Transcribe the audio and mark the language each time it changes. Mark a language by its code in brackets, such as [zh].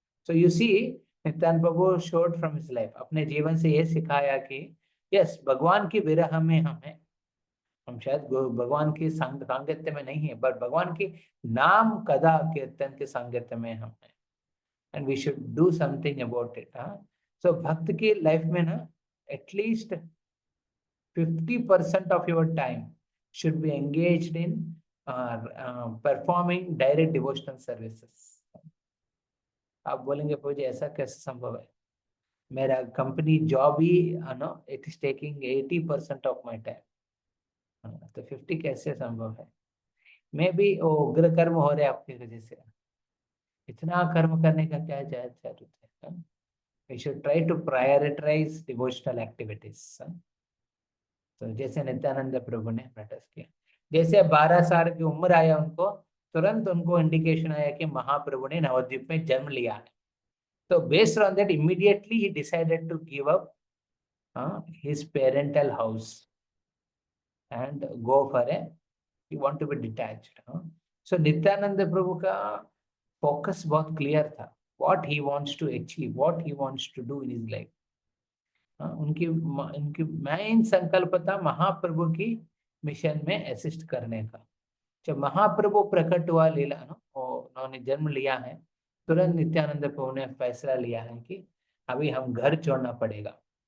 [en] so you see, [hi] Nityanand Prabhu [en] showed from his life, [hi] अपने जीवन से ये सिखाया कि यस, भगवान की विरह में हम शायद भगवान की सांगत्य में नहीं है, बट भगवान की नाम कथा कीर्तन के सांगत्य में हम हैं, [en] And we should do something about it. So [hi] भक्त की लाइफ में ना [en] At least 50% of your time should be engaged in performing direct devotional services. [hi] आप बोलेंगे प्रभु जी ऐसा कैसे संभव है? मेरा company job he [en] it is taking 80% of my time, [hi] तो 50 कैसे संभव है? मे भी वो उग्र कर्म हो रहे आपकी वजह से, इतना कर्म करने का क्या जरूरत है? [en] We should try to prioritize devotional activities. [hi] तो जैसे नित्यानंद प्रभु ने प्रैक्टिस किया, जैसे 12 साल की उम्र आया उनको, तुरंत उनको इंडिकेशन आया कि महाप्रभु ने नवद्वीप में जन्म लिया है। [en] तो based on that immediately ही decided to give up his parental house and go for he want to be detached. So [hi] Nityanand प्रभु का फोकस बहुत क्लियर था, [en] what he wants to achieve, what he wants to do in his life. [hi] उनकी main संकल्प था महाप्रभु की mission में assist करने का। जब महाप्रभु प्रकट हुआ लीला उन्होंने जन्म लिया है, तुरंत नित्यानंद प्रभु ने फैसला लिया है कि अभी हम घर छोड़ना पड़ेगा।